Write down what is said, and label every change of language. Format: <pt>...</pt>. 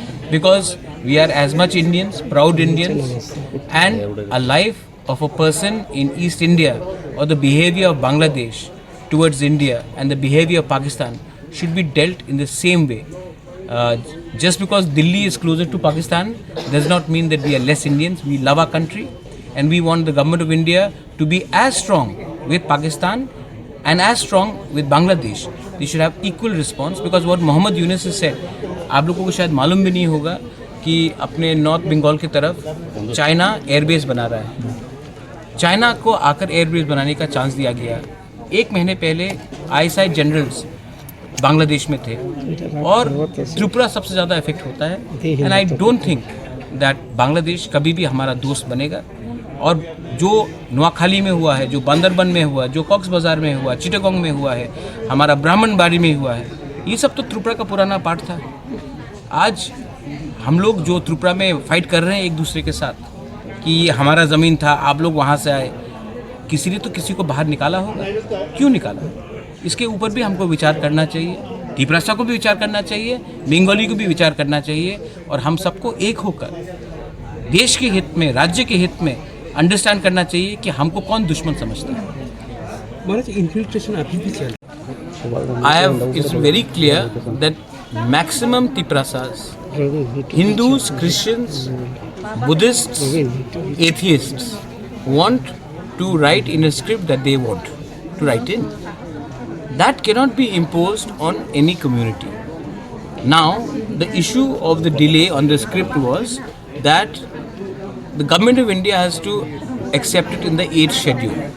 <en>Because we are as much Indians, proud Indians, and a life of a person in East India or the behavior of Bangladesh towards India and the behavior of Pakistan should be dealt in the same way. Just because Delhi is closer to Pakistan does not mean that we are less Indians. We love our country and we want the government of India to be as strong with Pakistan and as strong with Bangladesh. They should have equal response because what Mohammad Yunus has said,</en> <hi>आप लोगों को शायद मालूम भी नहीं होगा कि अपने नॉर्थ बंगाल की तरफ चाइना एयरबेस बना रहा है। चाइना को आकर एयरबेस बनाने का चांस दिया गया। एक महीने पहले ISI जनरल्स बांग्लादेश में थे और त्रिपुरा सबसे ज़्यादा इफेक्ट होता है</hi> <en>and I don't think that</en> <hi>Bangladesh कभी भी हमारा दोस्त बनेगा। और जो नोआखाली में हुआ है, जो बांदरबन में हुआ, जो कॉक्स बाज़ार में हुआ, चिटागोंग में हुआ है, हमारा ब्राह्मणबाड़ी में हुआ है, ये सब तो त्रिपुरा का पुराना पार्ट था। आज हम लोग जो त्रिपुरा में फाइट कर रहे हैं एक दूसरे के साथ कि ये हमारा ज़मीन था, आप लोग वहाँ से आए, किसी ने तो किसी को बाहर निकाला होगा। क्यों निकाला? इसके ऊपर भी हमको विचार करना चाहिए, त्रिपुरा को भी विचार करना चाहिए, बंगाली को भी विचार करना चाहिए और हम सबको एक होकर देश के हित में, राज्य के हित में अंडरस्टैंड करना चाहिए कि हमको कौन दुश्मन समझता है। महाराज इन्फिल्ट्रेशन अभी भी चल रहा है।</hi> <en>I have it's very clear that maximum Tiprasas, Hindus, Christians, Buddhists, atheists want to write in a script that they want to write in. That cannot be imposed on any community. Now, the issue of the delay on the script was that the government of India has to accept it in the 8th schedule.</en>